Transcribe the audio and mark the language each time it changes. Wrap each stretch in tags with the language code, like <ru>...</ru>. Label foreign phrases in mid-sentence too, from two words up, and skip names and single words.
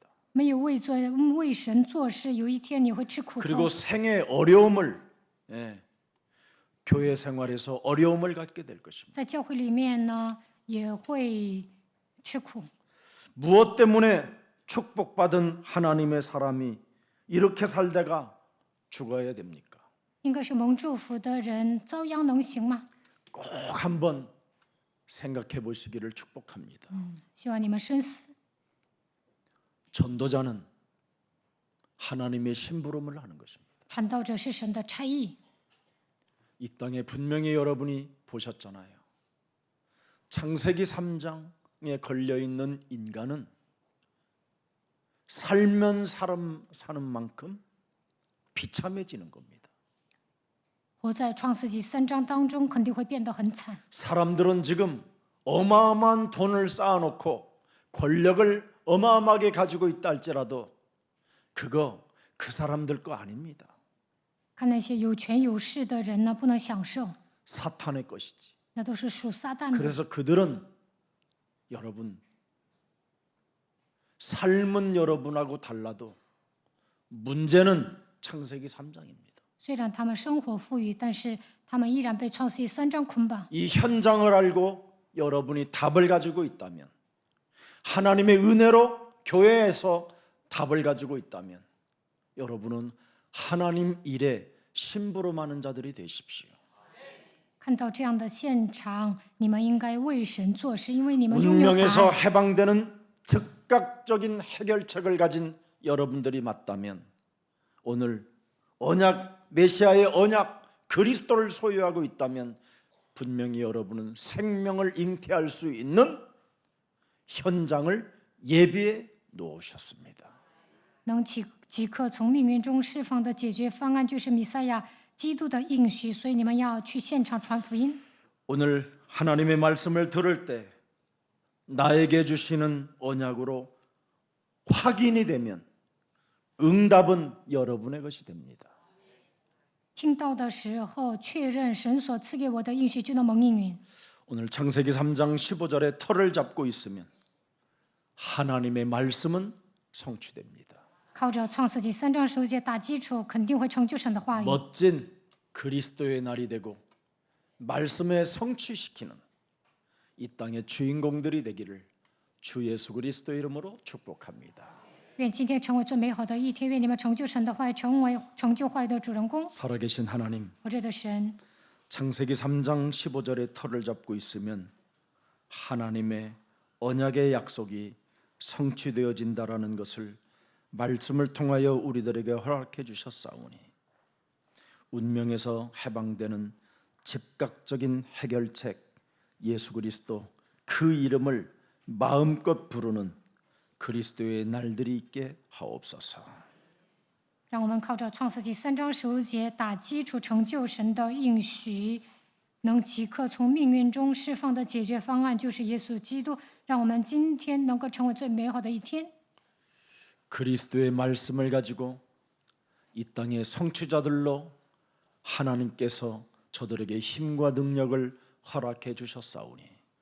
<zh>没有为神做事，有一天你会吃苦头。</zh> <ko>그리고 생의 어려움을 교회 생활에서 어려움을 갖게 될 것입니다.</ko> <zh>在教会里面呢，也会吃苦。</zh> <ko>무엇 때문에 축복받은 하나님의 사람이 이렇게 살다가 죽어야 됩니까?</ko> <zh>应该是蒙祝福的人遭殃能行吗？</zh> <ko>꼭 한번 생각해 보시기를 축복합니다.</ko> <zh>希望你们深思。</zh> <ko>전도자는 하나님의 심부름을 하는 것입니다.</ko> <zh>传道者是神的差役，</zh> <ko>이 땅에 분명히 여러분이 보셨잖아요. 창세기 3장에 걸려 있는 인간은 살면 사는 만큼 비참해지는 겁니다.</ko> <zh>活在创世纪3章当中，肯定会变得很惨。</zh> <ko>사람들은 지금 어마어마한 돈을 쌓아놓고 권력을 어마어마하게 가지고 있다 할지라도 그거 그 사람들 거 아닙니다.</ko> <zh>看那些有权有势的人呢，不能享受，</zh> <ko>사탄의 것이지.</ko> <zh>那都是属撒旦的。</zh> <ko>그래서 그들은 여러분 삶은 여러분하고 달라도 문제는 창세기 3장입니다.</ko> <zh>虽然他们生活富裕，但是他们依然被创世纪3章捆绑。</zh> <ko>이 현장을 알고 여러분이 답을 가지고 있다면 하나님의 은혜로 교회에서 답을 가지고 있다면 여러분은 하나님 일에 심부름하는 자들이 되십시오.</ko> <zh>看到这样的现场，你们应该为神做事，因为你们拥有</zh> <ko>운명에서</ko> <zh>爱。</zh> <ko>해방되는 즉각적인 해결책을 가진 여러분들이 맞다면 오늘 언약 메시아의 언약 그리스도를 소유하고 있다면 분명히 여러분은 생명을 잉태할 수 있는 현장을 예비해 놓으셨습니다.</ko> <zh>能即刻从命运中释放的解决方案就是弥赛亚基督的应许，所以你们要去现场传福音。</zh> <ko>오늘 하나님의 말씀을 들을 때 나에게 주시는 언약으로 확인이 되면 응답은 여러분의 것이 됩니다.</ko> <zh>听到的时候，确认神所赐给我的应许就能蒙应允。</zh> <ko>오늘 창세기 3장 15절에 털을 잡고 있으면 하나님의 말씀은 성취됩니다.</ko> <zh>靠着创世纪3章15节打基础，肯定会成就神的话语。</zh> <ko>멋진 그리스도의 날이 되고 말씀에 성취시키는 이 땅의 주인공들이 되기를 주 예수 그리스도 이름으로 축복합니다.</ko> <zh>愿今天成为最美好的一天，愿你们成就神的话语，成为成就话语的主人公。</zh> <ko>살아계신 하나님,</ko> <zh>活着的神，</zh> <ko>창세기 3장 15절에 털을 잡고 있으면 하나님의 언약의 약속이 성취되어진다라는 것을 말씀을 통하여 우리들에게 허락해 주셨사오니 운명에서 해방되는 즉각적인 해결책 예수 그리스도 그 이름을 마음껏 부르는 그리스도의 날들이 있게 하옵소서.</ko> <zh>让我们靠着创世纪3章15节打基础，成就神的应许，能即刻从命运中释放的解决方案就是耶稣基督。让我们今天能够成为最美好的一天。</zh> <ko>그리스도의 말씀을 가지고 이 땅의 성취자들로 하나님께서 저들에게 힘과 능력을 허락해 주셨사오니</ko>